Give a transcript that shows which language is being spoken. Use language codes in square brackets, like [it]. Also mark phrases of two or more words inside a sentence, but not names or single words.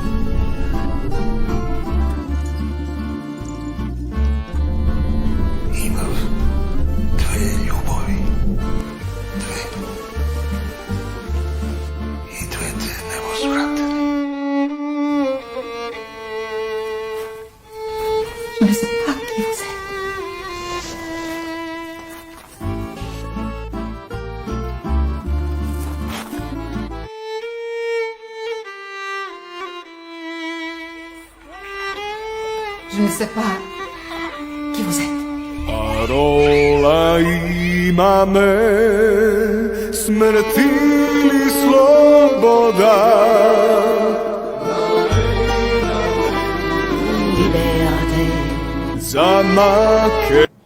[mk] Имав две љубови, две. И двете невозвратени. [fr] Je ne sais pas qui vous êtes. Je ne sais pas qui vous êtes. [mk] Парола имаме, смрт или слобода. Liberté. За Македонија.